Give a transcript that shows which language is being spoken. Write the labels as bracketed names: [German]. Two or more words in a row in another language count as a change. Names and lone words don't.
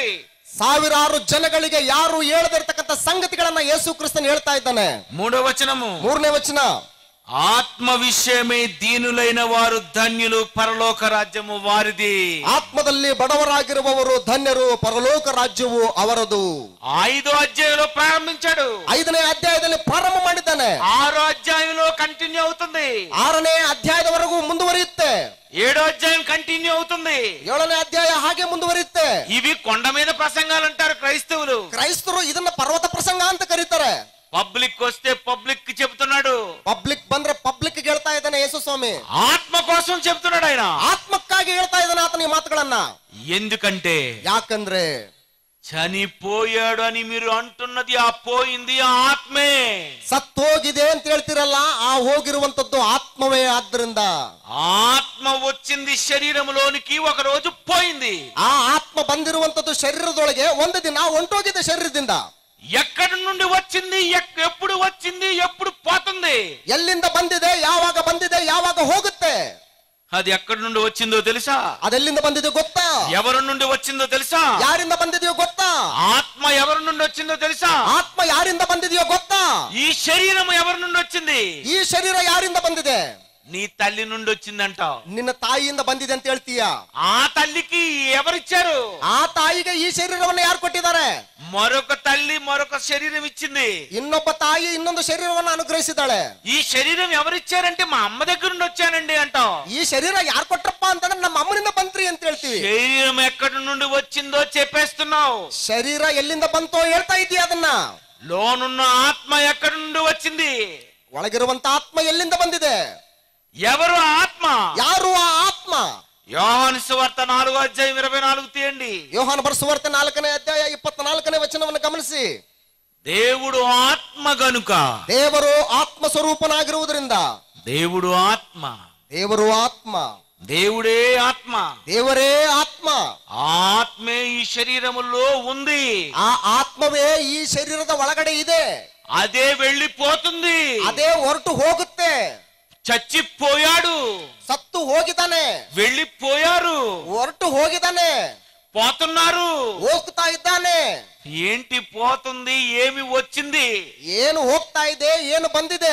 [Kannada] ಸಾವಿರಾರು ಜನಗಳಿಗೆ ಯಾರು ಹೇಳದಿರ್ತಕ್ಕಂಥ ಸಂಗತಿಗಳನ್ನ ಯೇಸು ಕ್ರಿಸ್ತನು ಹೇಳ್ತಾ ಇದ್ದಾನೆ [Telugu] 3వ వచనము [Kannada] 3ನೇ ವಚನ [Telugu] ఆత్మ విషయమై దీనులైన వారు ధన్యులు పరలోక రాజ్యము వారిది [Kannada] ಆತ್ಮದಲ್ಲಿ ಬಡವರಾಗಿರುವವರು ಧನ್ಯರು ಪರಲೋಕ ರಾಜ್ಯವು ಅವರದು [Telugu] 5వ అధ్యాయంలో ప్రారంభించాడు [Kannada] 5ನೇ ಅಧ್ಯಾಯದಲ್ಲಿ ಪ್ರಾರಂಭ ಮಾಡಿದ್ದಾನೆ [Telugu] 6వ అధ్యాయంలో కంటిన్యూ అవుతుంది [Kannada] 6ನೇ ಅಧ್ಯಾಯದವರೆಗೂ ಮುಂದುವರಿಯುತ್ತೆ [Telugu] 7వ అధ్యాయం కంటిన్యూ అవుతుంది [Kannada] 7ನೇ ಅಧ್ಯಾಯ ಹಾಗೆ ಮುಂದುವರಿಯುತ್ತೆ [Telugu] ఇవి కొండ మీద ప్రసంగాలు అంటారు క్రైస్తవులు [Kannada] ಕ್ರೈಸ್ತರು ಇದನ್ನ ಪರ್ವತ ಪ್ರಸಂಗ ಅಂತ ಕರೀತಾರೆ [Telugu] పబ్లిక్ వస్తే పబ్లిక్ కి చెప్తున్నాడు [Kannada] ಪಬ್ಲಿಕ್ ಬಂದ್ರೆ ಪಬ್ಲಿಕ್ ಹೇಳ್ತಾ ಇದ್ದಾನೆ ಯೇಸು ಸ್ವಾಮಿ [Telugu] ఆత్మ కోసం చెప్తున్నాడు ఆయన [Kannada] ಆತ್ಮಕ್ಕಾಗಿ ಹೇಳ್ತಾ ಇದ್ದಾನೆ ಆತನ ಈ ಮಾತುಗಳನ್ನ [Telugu] ఎందుకంటే [Kannada] ಯಾಕಂದ್ರೆ [Telugu] చనిపోయాడు అని మీరు అంటున్నది ఆ పోయింది ఆ ఆత్మే [Kannada] ಸತ್ತೋಗಿದೆ ಅಂತ ಹೇಳ್ತಿರಲ್ಲ ಆ ಹೋಗಿರುವಂತದ್ದು ಆತ್ಮವೇ ಆದ್ದರಿಂದ [Telugu] ఆత్మ వచ్చింది శరీరంలోనికి ఒక రోజు పోయింది [Kannada] ಆ ಆತ್ಮ ಬಂದಿರುವಂತದ್ದು ಶರೀರದೊಳಗೆ ಒಂದು ದಿನ ಹೊಂಟೋಗಿದೆ ಶರೀರದಿಂದ [Telugu] ఎక్కడి నుండి వచ్చింది ఎప్పుడు వచ్చింది ఎప్పుడు పోతుంది [Kannada] ಎಲ್ಲಿಂದ ಬಂದಿದೆ ಯಾವಾಗ ಬಂದಿದೆ ಯಾವಾಗ ಹೋಗುತ್ತೆ [Telugu] అది ఎక్కడి నుండి వచ్చిందో తెలుసా [Kannada] ಅದೆಲ್ಲಿಂದ ಬಂದಿದೆ ಗೊತ್ತಾ [Telugu] ఎవరి నుండి వచ్చిందో తెలుసా [Kannada] ಯಾರಿಂದ ಬಂದಿದೆಯೋ ಗೊತ್ತಾ [Telugu] ఆత్మ ఎవరి నుండి వచ్చిందో తెలుసా [Kannada] ಆತ್ಮ ಯಾರಿಂದ ಬಂದಿದೆಯೋ ಗೊತ್ತಾ [Telugu] ఈ శరీరం ఎవరి నుండి వచ్చింది [Kannada] ಈ ಶರೀರ ಯಾರಿಂದ ಬಂದಿದೆ [Telugu] నీ తల్లి నుండి వచ్చిందంటావు [Kannada] ನಿನ್ನ ತಾಯಿಯಿಂದ ಬಂದಿದೆ ಅಂತ ಹೇಳ್ತೀಯ [Telugu] ఆ తల్లికి ఎవరిచ్చారు [Kannada] ಆ ತಾಯಿಗೆ ಈ ಶರೀರವನ್ನು ಯಾರು ಕೊಟ್ಟಿದ್ದಾರೆ [Telugu] మరొక తల్లి మరొక శరీరం ఇచ్చింది [Kannada] ಇನ್ನೊಬ್ಬ ತಾಯಿ ಇನ್ನೊಂದು ಶರೀರವನ್ನು ಅನುಗ್ರಹಿಸಿದ್ದಾಳೆ [Telugu] ఈ శరీరం ఎవరిచ్చారంటే మా అమ్మ దగ్గర నుండి వచ్చానండి అంటావు [Kannada] ಈ ಶರೀರ ಯಾರು ಕೊಟ್ರಪ್ಪ ಅಂತಂದ್ರೆ ನಮ್ಮ ಅಮ್ಮನಿಂದ ಬಂತ್ರಿ ಅಂತ ಹೇಳ್ತೀವಿ [Telugu] శరీరం ఎక్కడి నుండి వచ్చిందో చెప్పేస్తున్నావు [Kannada] ಶರೀರ ಎಲ್ಲಿಂದ ಬಂತೋ ಹೇಳ್ತಾ ಇದೀಯ ಅದನ್ನ [Telugu] లోనున్న ఆత్మ ఎక్కడి నుండి వచ్చింది [Kannada] ಒಳಗಿರುವಂತ ಆತ್ಮ ಎಲ್ಲಿಂದ ಬಂದಿದೆ [Telugu] ఎవరు ఆత్మ [Kannada] ಯಾರು ಆ ಆತ್ಮ [Telugu] యోహాను సువార్త 4వ అధ్యాయం 24 తీయండి [Kannada] ಯೋಹಾನ ಬರೆಸುವಾರ್ತೆ 4ನೇ ಅಧ್ಯಾಯ 24ನೇ ವಚನವನ್ನು ಗಮನಿಸಿ [Telugu] దేవుడు ఆత్మ గనుక [Kannada] ದೇವರು ಆತ್ಮ ಸ್ವರೂಪನಾಗಿರುವುದರಿಂದ [Telugu] దేవుడు ఆత్మ [Kannada] ದೇವರು ಆತ್ಮ [Telugu] దేవుడే ఆత్మ [Kannada] ದೇವರೇ ಆತ್ಮ [Telugu] ఆత్మే ఈ శరీరములో ఉంది [Kannada] ಆ ಆತ್ಮವೇ ಈ ಶರೀರದ ಒಳಗಡೆ ಇದೆ [Telugu] అదే వెళ్ళిపోతుంది [Kannada] ಅದೇ ಹೊರಟು ಹೋಗುತ್ತೆ [Telugu] చచ్చిపోయాడు [Kannada] ಸತ್ತು ಹೋಗಿದ್ದಾನೆ [Telugu] వెళ్ళిపోయారు [Kannada] ಹೊರಟು ಹೋಗಿದ್ದಾನೆ [Telugu] పోతున్నారు [Kannada] ಹೋಗ್ತಾ ಇದ್ದಾನೆ [Telugu] ఏంటి పోతుంది ఏమి వచ్చింది [Kannada] ಏನು ಹೋಗ್ತಾ ಇದೆ ಏನು ಬಂದಿದೆ